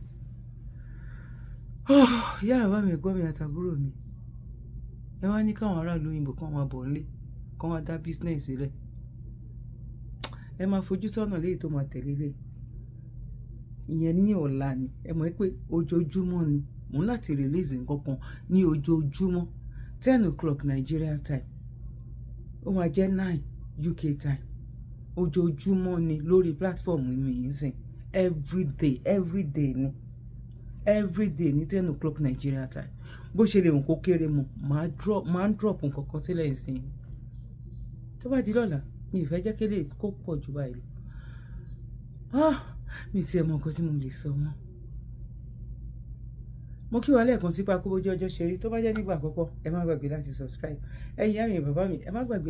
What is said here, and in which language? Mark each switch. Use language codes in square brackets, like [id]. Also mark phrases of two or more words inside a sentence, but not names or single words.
[yo] ìyá àbá mi ẹ̀gbọ́n mi àtàbúrò mi ẹ wá ní káwọn aráàlú òyìnbó kan máa bọ̀ nílé kán wá dá business sílẹ̀ ẹ máa fojú sọ́nà léyìí tó máa tẹ̀lé lé ìyẹn ní ọ̀la ni ẹ mọ̀ pé ojoojúmọ́ ni mò ń láti release nǹkan kan ní ojoojúmọ́ [en] 10 o'clock Nigeria time [yo] ó máa jẹ́ 9 UK time ojoojúmọ́ ni lórí platform mi yìí sìn everyday ni everyday ní [en] 10 o'clock Nigeria time [yo] bó ṣe lè mú kó kéré mọ́ máa ń drop nǹkan kan sílẹ̀ ìsìn tó bá di lọ́la mi ì fẹ́ jẹ́ kí lè kó pọ̀ jù báyìí lọ mi ti ẹ̀ mọ nǹkan tí mo lè sọ mọ́ mo kí wa lẹ́ẹ̀kan sí pákó bójú ọjọ́ ṣe rí tó bá jẹ́ nígbà àkọ́kọ́ ẹ má gbàgbé láti subscribe ẹ̀yin ìyá mi bàbá mi ẹ má gbàgbé